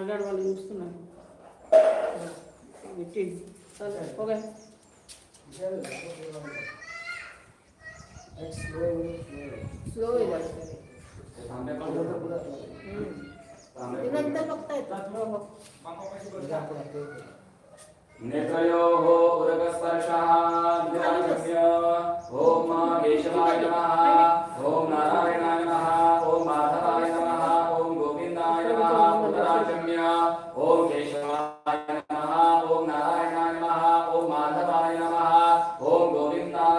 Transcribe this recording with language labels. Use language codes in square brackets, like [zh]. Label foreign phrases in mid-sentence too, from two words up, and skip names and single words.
[te] వాళ్ళు చూస్తున్నారు. [mr] ఓకే स्लो नंतर बघता येतं. [sa] नेत्रयोः उदकस्पर्शः विराजस्य ओम केशवाय नमः ओम नारायणाय नमः ओम माधवाय नमः ओम गोविन्दाय नमः पुनराचम्य ओम केशवाय नमः ओम नारायणाय नमः ओम माधवाय नमः ओम गोविन्दाय